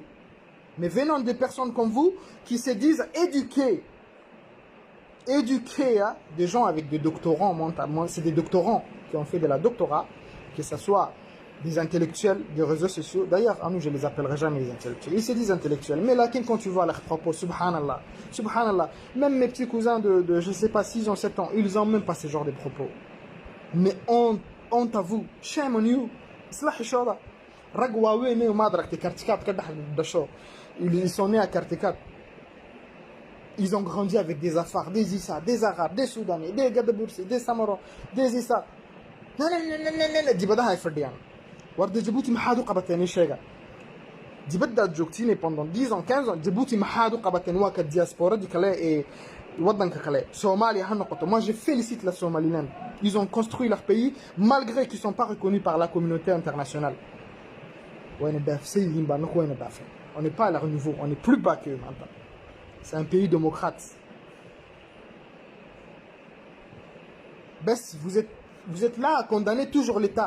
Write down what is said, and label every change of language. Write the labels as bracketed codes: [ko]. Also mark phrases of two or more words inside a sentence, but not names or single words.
[fr] Mais venant des personnes comme vous, qui se disent éduquées, hein, des gens avec des doctorants, c'est des doctorants qui ont fait de la doctorat, que ce soit des intellectuels des réseaux sociaux. D'ailleurs, à nous, je les appellerai jamais les intellectuels. Ils se disent intellectuels. Mais là, quand tu vois leurs propos, subhanallah, même mes petits cousins de je ne sais pas, 6 ans, 7 ans, ils n'ont même pas ce genre de propos. Mais honte à vous. [en] Shame on you. [fr] Ils sont nés à Kartikat. Ils ont grandi avec des Afars, des Issa, des Arabes, des Soudanais, des Gadaboursi, des Samaros, des Issa. Non, non, non, non, non, non, [so] dibadaha ay fadhiyaan. War de Djibouti maxaad u qabateen ii sheega. Dibadda aad joogtiin [fr] pendant 10 ans, 15 ans, [so] Djibouti maxaad u qabateen waa ka diasporadii kale ee wadanka kale. Somalia ha noqoto. [fr] Moi, je félicite la Somaliland. Ils ont construit leur pays malgré qu'ils ne sont pas reconnus par la communauté internationale. On n'est pas à leur niveau, on est plus bas qu'eux maintenant. C'est un pays démocrate. Bess, vous êtes là à condamner toujours l'État.